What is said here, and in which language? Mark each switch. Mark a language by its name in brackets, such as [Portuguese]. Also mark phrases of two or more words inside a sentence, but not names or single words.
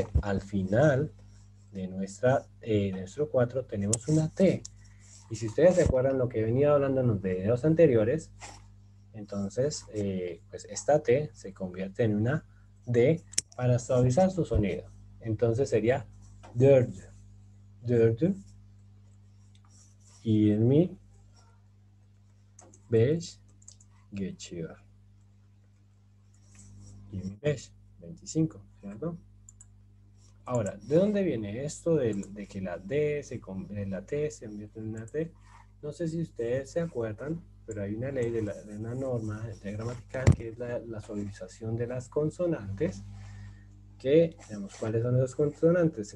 [Spanish] Al final de nuestro 4 tenemos una T. Y si ustedes recuerdan lo que he venido hablando en los videos anteriores, entonces pues esta T se convierte en una D para suavizar su sonido. Entonces sería [Turkish] dördü. Dördü. 25 geçiyor. [Spanish] 25, 25, ¿cierto? Ahora, ¿de dónde viene esto de que la T se convierte en una T? No sé si ustedes se acuerdan, pero hay una ley de una norma de gramatical que es la suavización de las consonantes, que, digamos, ¿cuáles son las consonantes?